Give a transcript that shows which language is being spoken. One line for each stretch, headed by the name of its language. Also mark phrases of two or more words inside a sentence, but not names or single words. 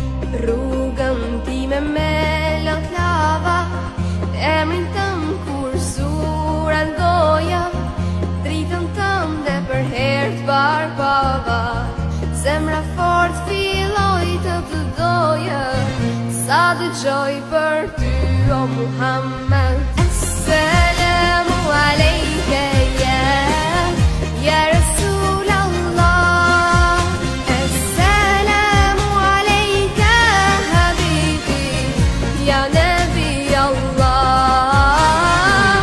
Albanian: rrugën time me lot lava, emrin tëm kur suran goja, dritën tënde për herë t'barbava. Zemra fort filloj të doja, sa dëgjoj për ty o Muhammed.
Arabic: السلام عليك يا رسول الله، السلام عليك حبيبي يا نبي الله.